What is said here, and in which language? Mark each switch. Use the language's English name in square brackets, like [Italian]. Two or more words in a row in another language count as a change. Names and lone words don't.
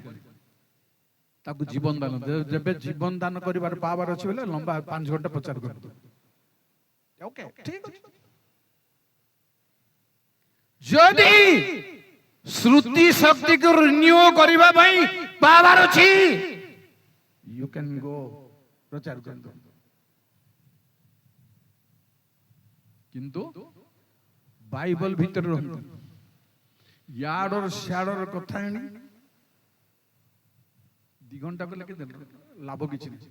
[Odia] ତାକୁ ଜୀବନ ଦାନ, ଯେବେ ଜୀବନ ଦାନ କରିବାର ପାୱାର ଅଛି ବୋଲେ ଲମ୍ବା 5 ଘଣ୍ଟା ପ୍ରଚାର କରନ୍ତୁ। ଓକେ, ଠିକ ଅଛି। ଯଦି ଶ୍ରୁତି ଶକ୍ତିକୁ ରିନ୍ୟୁ କରିବା ପାଇଁ ପାୱାର ଅଛି, [English] you can go [Odia] ପ୍ରଚାର କରନ୍ତୁ। କିନ୍ତୁ ବାଇବଲ ଭିତରେ ରହନ୍ତୁ, ୟାଡର ସ୍ୟାଡର କଥା ଆଣି 2 ଘଣ୍ଟା କଲେ କେତେ ଲାଭ, କିଛି ନାହିଁ।